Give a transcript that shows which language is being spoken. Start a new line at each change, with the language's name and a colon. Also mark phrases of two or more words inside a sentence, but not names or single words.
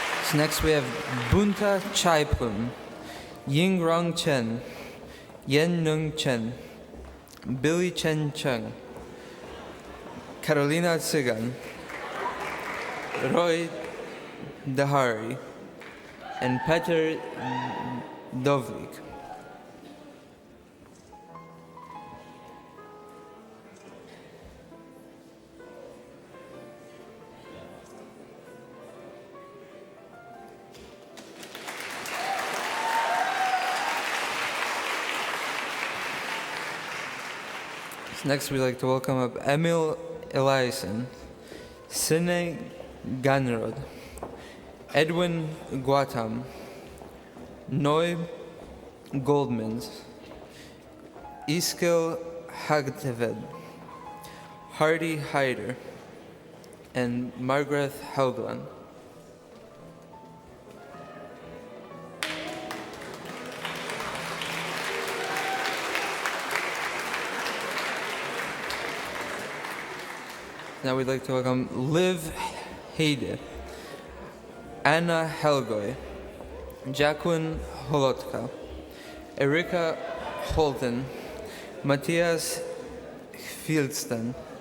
English: So next we have Bunta Chaipun, Ying Rong Chen, Yen Nung Chen, Billy Chen Chung, Carolina Tsigan, Roy Dahari, and Peter Dovlik. Next, we'd like to welcome up Emil Eliason, Sine Ganrod, Edwin Guatam, Noy Goldmans, Iskil Hagteved, Hardy Hyder, and Margaret Haugland. Now we'd like to welcome Liv Heide, Anna Helgoy, Jacqueline Holotka, Erika Holton, Matthias Fieldsten,